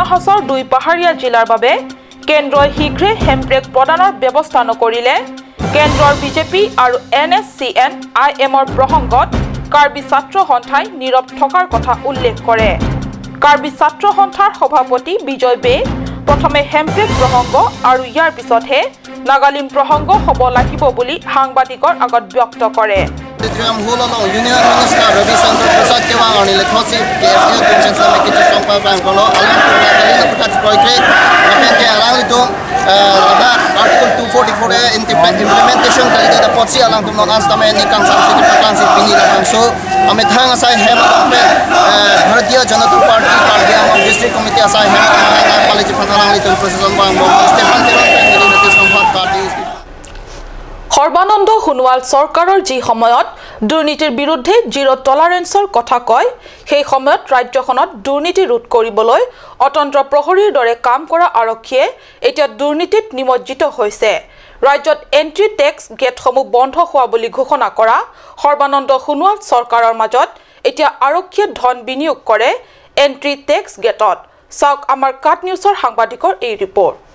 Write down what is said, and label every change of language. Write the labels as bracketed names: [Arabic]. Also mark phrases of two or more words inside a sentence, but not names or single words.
[Assamese] হাছাওৰ দুই পাহাৰীয়া জিলাৰ বাবে কেন্দ্ৰই শীঘ্ৰে হেমব্ৰেক প্ৰদানৰ ব্যৱস্থা নকৰিলে কেন্দ্ৰৰ বিজেপি আৰু NSCN-IMৰ প্ৰসংগত কাৰ্বি ছাত্ৰ সন্থাই নীৰৱ থকাৰ কথা উল্লেখ কৰে কাৰ্বি ছাত্ৰ সন্থাৰ সভাপতি বিজয় বে প্ৰথমে হেমব্ৰেক প্ৰসংগ আৰু ইয়াৰ পিছতহে নাগালিম প্ৰসংগ হ'ব লাগিব বুলি সাংবাদিকৰ আগত ব্যক্ত কৰে [English] Article 244 implementation [Karbi] kali da potsi alang tum non astame ni kang samsi kang si pini la kang so ame thang asai hem pe Bharatiya Janata Party Karbi Anglong District Committee asai hem college phanarang li tum procession bang Stefan Teron pe সম্পাদক party [Assamese] সৰ্বানন্দ সোণোৱাল চৰকাৰৰ যি সময়ত দুৰ্নীতিৰ বিৰুদ্ধে [English] zero tolerance's [Assamese] কথা কয় সেই সময়ত ৰাজ্যখনত দুৰ্নীতি ৰোধ কৰিবলৈ অতন্ত্ৰ প্ৰহৰীৰ দৰে কাম কৰা আৰক্ষীয়ে এতিয়া দুৰ্নীতিত নিমজ্জিত হৈছে ৰাজ্যত [English] entry tax gates [Assamese] বন্ধ হোৱা বুলি ঘোষণা কৰা সৰ্বানন্দ সোণোৱাল চৰকাৰৰ মাজত এতিয়া আৰক্ষীয়ে ধন বিনিয়োগ কৰে [English] entry tax gate [Assamese] চাওক আমাৰ কাট নিউজৰ সাংবাদিকৰ এই ৰিপৰ্ট